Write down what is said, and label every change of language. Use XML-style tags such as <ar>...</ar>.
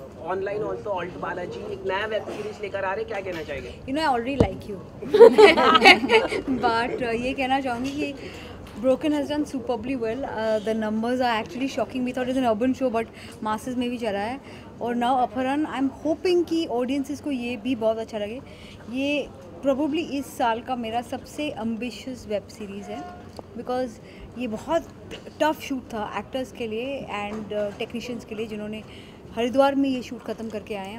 <hi>Online also alt Balaji एक नया web series लेकर आ रहे, क्या कहना चाहेंगे?</hi> <en>you know I already like you but</en> <hi>ये कहना चाहूँगी कि</hi> <en>Broken has done superbly well. The numbers are actually shocking. We thought it was an urban show, but masses</en> <hi>में भी चला है. और</hi> <en>now Aparan, I'm hoping</en> <hi>कि audiences को ये भी बहुत अच्छा लगे. ये probably इस साल का मेरा सबसे ambitious web series है, because ये बहुत tough shoot था actors के लिए and technicians के लिए, जिन्होंने हरिद्वार में ये शूट ख़त्म करके आए हैं.</hi>